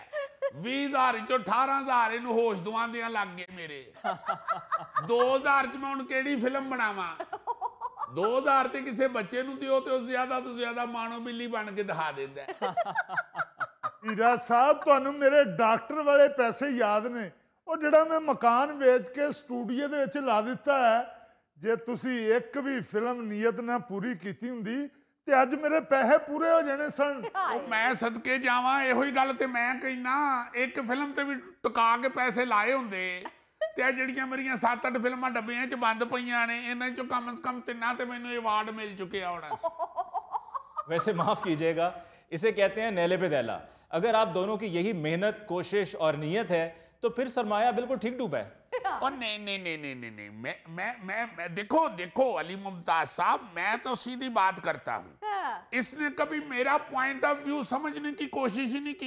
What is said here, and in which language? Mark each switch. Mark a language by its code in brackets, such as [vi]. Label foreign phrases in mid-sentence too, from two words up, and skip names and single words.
[pa] 20,000 ਚੋ 18,000 ਇਨੂੰ ਹੋਸ਼ ਦਵਾਂਦਿਆਂ ਲੱਗ ਗਏ ਮੇਰੇ। 2,000 ਚ ਮੈਂ ਹੁਣ ਕੇੜੀ ਫ਼ਿਲਮ ਬਣਾਵਾਂ? 2,000 ਤੇ ਕਿਸੀ ਬੱਚੇ ਨੂੰ ਦਿਓ ਤੇ ਜ਼ਿਆਦਾ ਤੋ ਜ਼ਿਆਦਾ ਮਾਨੋ ਬਿੱਲੀ ਬਣ ਕੇ ਦਿਖਾ ਦੇਂਦਾ ਹੈ। ਹੀਰਾ ਸਾਹਬ, ਤੁਹਾਨੂੰ ਮੇਰੇ ਡਾਕਟਰ ਵਾਲੇ ਪੈਸੇ ਯਾਦ ਨੇ? ਉਹ ਜਿਹੜਾ ਮੈਂ ਮਕਾਨ ਵੇਚ ਕੇ ਸਟੂਡੀਓ ਦੇ ਵਿੱਚ ਲਾ ਦਿੱਤਾ ਹੈ, ਜੇ ਤੁਸੀਂ ਇੱਕ ਵੀ ਫਿਲਮ ਨੀਅਤ ਨਾਲ ਪੂਰੀ ਕੀਤੀ ਹੁੰਦੀ ਤੇ ਅੱਜ ਮੇਰੇ ਪੈਸੇ ਪੂਰੇ ਹੋ ਜਾਣੇ ਸਨ। ਮੈਂ ਸਦਕੇ ਜਾਵਾਂ, ਇਹੋ ਹੀ ਗੱਲ ਤੇ ਮੈਂ ਕਹਿਣਾ, ਇੱਕ ਫਿਲਮ ਤੇ ਵੀ ਟਿਕਾ ਕੇ ਪੈਸੇ ਲਾਏ ਹੁੰਦੇ ਤੇ ਆ ਜਿਹੜੀਆਂ ਮੇਰੀਆਂ 7-8 ਫਿਲਮਾਂ ਡੱਬਿਆਂ 'ਚ ਬੰਦ ਪਈਆਂ ਨੇ, ਇਹਨਾਂ 'ਚੋਂ [ur] کم سے کم [pa] 3 ਤੇ ਮੈਨੂੰ ਅਵਾਰਡ ਮਿਲ ਚੁੱਕਿਆ ਹੋਣਾ ਸੀ। [ur] ویسے معاف کیجیےگا، اسے کہتے ہیں نہلے پے دہلا۔ اگر آپ دونوں کی یہی محنت، کوشش اور نیت ہے تو پھر سرمایہ بالکل ٹھیک ڈوبا ہے. اور نہیں، میں دیکھو علی ممتاز صاحب، میں تو سیدھی بات کرتا ہوں. اس نے کبھی میرا [en] point of view [ur] سمجھنے کی کوشش ہی نہیں کی.